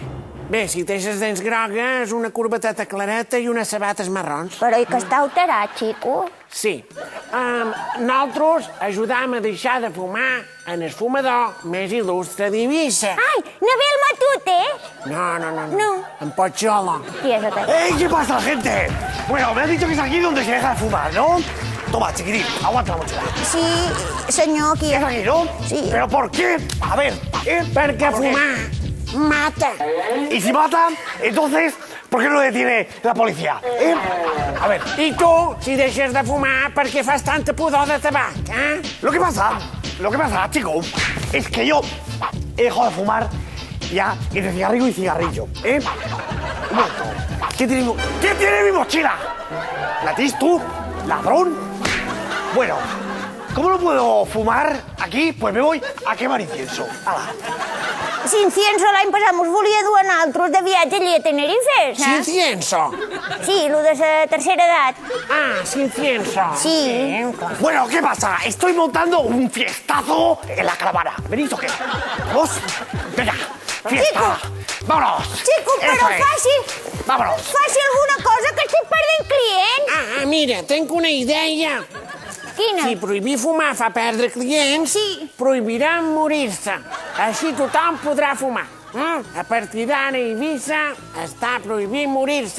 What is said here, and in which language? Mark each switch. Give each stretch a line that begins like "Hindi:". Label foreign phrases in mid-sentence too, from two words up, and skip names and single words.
Catalan: bé, si té les dents grogues, una corbateta clareta i unes sabates marrons. Però i que està alterat, Xico? Sí. Nosaltres ajudam a deixar de fumar en el fumador més il·lustre d'Eivissa. Ai, Nabel Matute? No. En Pocholo. Qui és aquest?
Spanish: ¿Qué pasa, gente? Bueno, me han dicho que es aquí donde se deja de fumar, ¿no? Toma, chiquitín, aguanta la mochila.
Catalan: Sí, senyor, aquí.
Spanish: ¿Es aquí, no? Sí. ¿Pero por qué? A ver,
Catalan: Perquè
Spanish: ¿Por qué?
Catalan: fumar mata.
Spanish: Y si matan, entonces, ¿por qué no detiene la policía? A ver,
Catalan: I tu, si deixes de fumar, per què fas tanta pudor de tabac,
Spanish: lo que pasa, chico, es que yo he dejado de fumar ya entre cigarrillo y cigarrillo, Un momento. ¿Qué tiene mi mochila? ¿La tienes tú? ¿Ladrón? Bueno, ¿cómo no puedo fumar aquí? Pues me voy a quemar incienso. ¡Hala!
Catalan: Si incienso l'any passat mos volia dur a nosaltres de viatge allí a Tenerife, saps? Incienso. Sí, lo de la tercera edat. Incienso. Sí.
Spanish: Bueno, ¿qué pasa? Estoy montando un fiestazo en la caravana. ¿Venís o qué? ¿Vamos? Venga, fiesta. ¡Vámonos!
Catalan: Xico, però
Spanish: Eso es. Vámonos.
Catalan: faci alguna cosa, que estic perdent clients. Mira, tenc una idea. Quina? Si prohibir fumar fa perdre clients, prohibiran morir-se. Així tothom podrà fumar. A partir d'ara, a Eivissa està prohibit morir-se.